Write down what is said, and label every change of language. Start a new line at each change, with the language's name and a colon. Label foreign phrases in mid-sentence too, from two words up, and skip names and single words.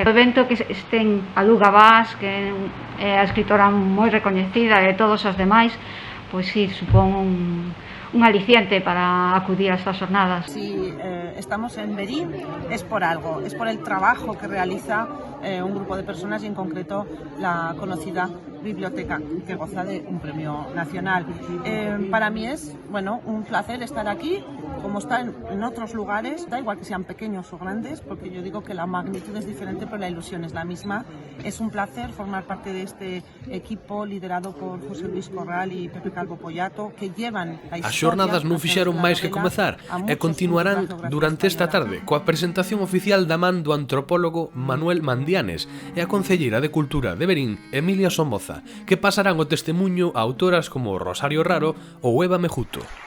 Galician: O evento que estén a Luz Gabás, que é a escritora moi recoñecida, e todos os demais, pois sí, supón un aliciente para acudir a estas jornadas.
Spanish: Si estamos en Verín es por algo, es por el trabajo que realiza un grupo de personas y en concreto la conocida biblioteca que goza de un premio nacional. Para mí es un placer estar aquí, como está en otros lugares, da igual que sean pequeños o grandes, porque yo digo que la magnitud es diferente pero la ilusión es la misma. Es un placer formar parte de este equipo liderado por José Luis Corral y Pepe Calvo Pollato, que llevan la historia.
Galician: As xornadas non fixeron máis que comezar e continuarán durante esta tarde coa presentación oficial da man do antropólogo Manuel Mandianes e a concelleira de Cultura de Verín, Emilia Somoza, que pasarán o testemuño a autoras como Rosario Raro ou Eva Mejuto.